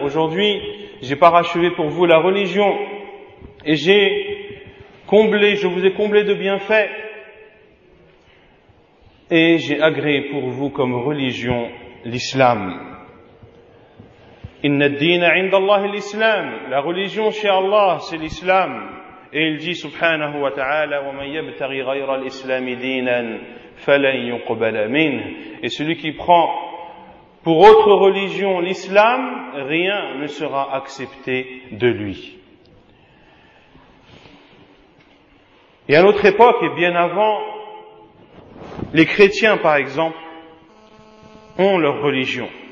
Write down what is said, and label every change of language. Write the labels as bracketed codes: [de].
[fr] Aujourd'hui, j'ai parachevé pour vous la religion et je vous ai comblé de bienfaits et j'ai agréé pour vous comme religion l'islam. [ar] Inna ad-dina 'inda Allah al-islam. [fr] La religion chez Allah, c'est l'islam. Et il dit [ar] subhanahu wa ta'ala, وَمَنْ يَبْتَغِي غَيْرَ الْإِسْلَامِ دِينًا فَلَنْ يُقْبَلَ مِنْهُ. [fr] Et celui qui prend pour autre religion l'islam, rien ne sera accepté de lui. Et à notre époque, et bien avant, les chrétiens, par exemple, ont leur religion.